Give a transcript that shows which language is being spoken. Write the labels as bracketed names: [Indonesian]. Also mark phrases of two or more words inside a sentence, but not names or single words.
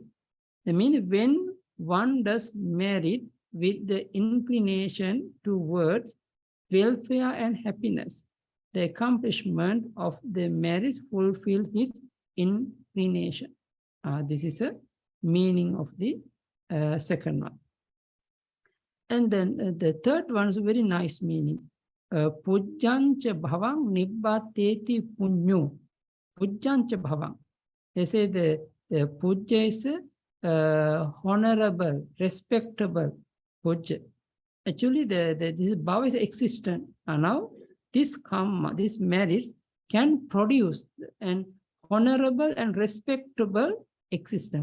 [English] I mean, when one does merit with the inclination towards welfare and happiness, the accomplishment of the marriage fulfill his inclination. This is a meaning of the second one. And then the third one is a very nice meaning. [Pali] Pujjancha bhavang nibbateti punyo. Pujjancha bhavang. [English] They say the puja is honorable, respectable puja. Actually, this bhava is existent. And now this karma, this marriage can produce an honorable and respectable existence.